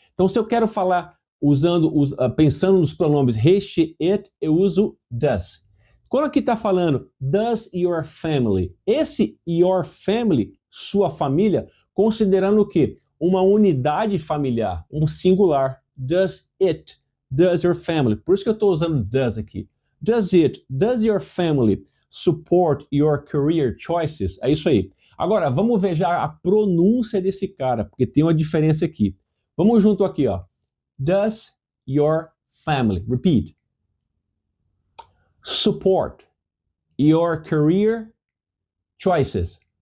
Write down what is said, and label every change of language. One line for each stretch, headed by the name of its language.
Portuguese: Então, se eu quero falar pensando nos pronomes he, she, it, eu uso does. Quando aqui está falando
English: does your family,
Portuguese: esse your family, sua família, considerando o quê? Uma unidade familiar, um singular.
English: Does it, does your family.
Portuguese: Por isso que eu estou usando does aqui.
English: Does your family support your career choices?
Portuguese: É isso aí. Agora, vamos ver já a pronúncia desse cara, porque tem uma diferença aqui. Vamos junto aqui, ó.
English: Does your family, repeat. Support your career choices.